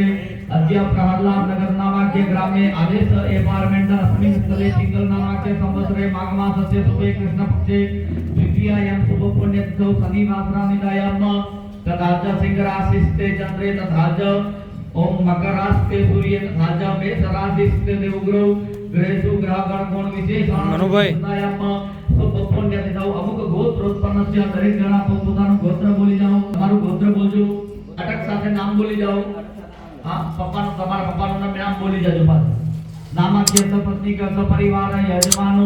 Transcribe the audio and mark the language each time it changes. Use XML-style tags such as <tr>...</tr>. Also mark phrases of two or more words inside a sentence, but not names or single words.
<sa>अद्य प्रहलाद नगर नामाख्य ग्रामे आदेश एपार्टमेंट अस्मिन् स्थले सिंगल नामाख्य संवत्सरे माघमासस्य शुभे कृष्णपक्षे द्वितीयायां शुभपुण्यतिथौ शनिवासरानिदायाम् तथा च सिंहराशिस्ते चन्द्रे तथा च ओम मकरास्ते सूर्ये तथा च मेषराशिस्ते देवगुरौ ग्रहेषु ग्रहगण कोण विशेषण</sa> <gu>મનુભાઈ.</gu> <sa>शुभपुण्यतिथौ अमुक गोत्रोत्पन्नस्य</sa> <gu>દરેક જણા પોતાનું ગોત્ર બોલી જાઓ. તમારું ગોત્ર બોલજો. અટક સાથે નામ બોલી જાઓ. હા, પપ્પાનું તમારા પપ્પાનું નામ બોલી જાજો પાછું.</gu> <sa>नामाख्य सपत्नी क सपरिवार यजमानो.</sa>